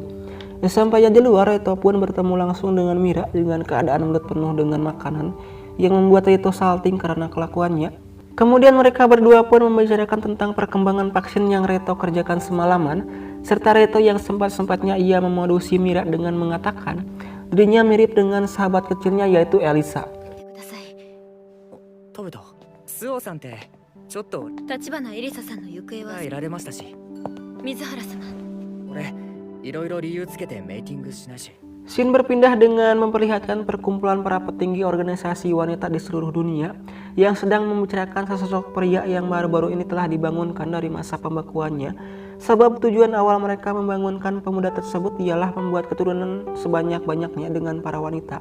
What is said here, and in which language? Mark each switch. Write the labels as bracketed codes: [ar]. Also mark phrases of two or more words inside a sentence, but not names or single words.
[id] Sesampainya di luar, Reto pun bertemu langsung dengan Mira dengan keadaan mulut penuh dengan makanan yang membuat Reto salting karena kelakuannya. Kemudian mereka berdua pun membicarakan tentang perkembangan vaksin yang Reto kerjakan semalaman, serta Reto yang sempat-sempatnya ia memodusi Mira dengan mengatakan dirinya mirip dengan sahabat kecilnya yaitu Elisa. [ja] 食べた。スオさんってちょっと立花エリサさんの行方は。いられましたし、水原様。俺いろいろ理由つけてメイティングしないし。 [id] Scene berpindah dengan memperlihatkan perkumpulan para petinggi organisasi wanita di seluruh dunia yang sedang membicarakan sesosok pria yang baru-baru ini telah dibangunkan dari masa pembekuannya. Sebab tujuan awal mereka membangunkan pemuda tersebut ialah membuat keturunan sebanyak-banyaknya dengan para wanita.